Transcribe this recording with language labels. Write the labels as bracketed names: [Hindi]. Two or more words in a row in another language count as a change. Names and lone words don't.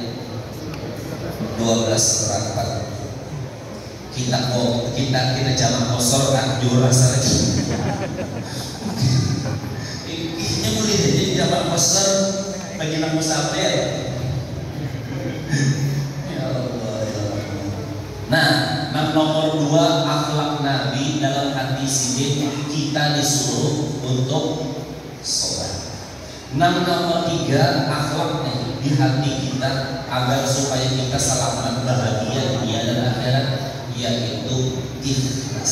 [Indonesian] 12:04 kita jamak kosor kan juhur asal ini boleh jadi jamak kosor bagi nang musafir [Arabic] ya Allah ya Allah. [Indonesian] Nah nomor 2 akhlak Nabi dalam hadis ini kita disuruh untuk sholat. Nomor 3 akhlaknya di hati kita agar supaya kita selamat bahagia dunia dan akhirat yaitu ikhlas.